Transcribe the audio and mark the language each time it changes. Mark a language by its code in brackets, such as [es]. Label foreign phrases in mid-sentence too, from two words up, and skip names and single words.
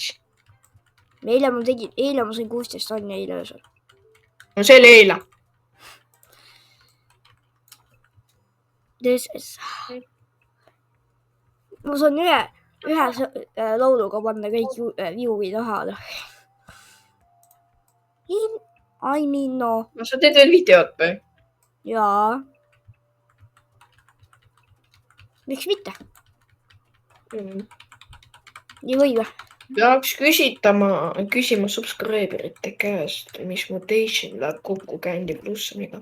[et] Eile ma sain 16 tonni eile öösel. No see oli eile. Ma saan ühe lauluga panna kõik viuvi taha. [en] I mean no. [et] No sa teed veel videot või? Jaa. Miks mitte? Nii või või? Peaks küsima subscriberite käest, mis mutation läheb kokku Candy Plussamiga.